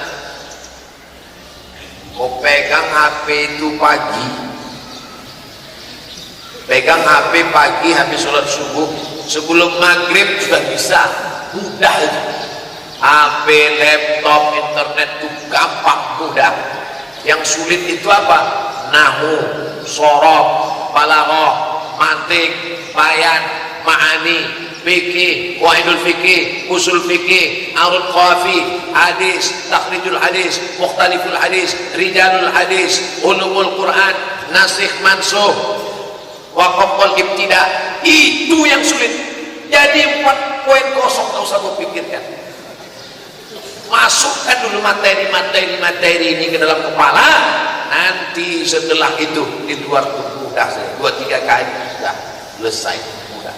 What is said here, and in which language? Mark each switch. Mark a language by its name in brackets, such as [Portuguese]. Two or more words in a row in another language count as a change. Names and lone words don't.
[Indonesian] Mau pegang HP itu pagi, pegang HP pagi habis sholat subuh, sebelum maghrib sudah bisa, mudah itu. HP, laptop, internet itu gampang, mudah. Yang sulit itu apa? Nahu, sorof, balaghah, mantik, bayan, ma'ani, fikih, wahidul fikih, usul fikih, arud qafi, hadis, [Arabic] تخريج الحديث, مختلف الحديث, رجال الحديث, علوم القرآن, ناسخ منسوخ, الوقف والابتداء. [Indonesian] Itu yang sulit. Jadi 4.0 tak usah kau pikirkan. Masukkan dulu materi ini ke dalam kepala, nanti setelah itu di luar itu mudah saja, 2-3 kali sudah selesai, mudah.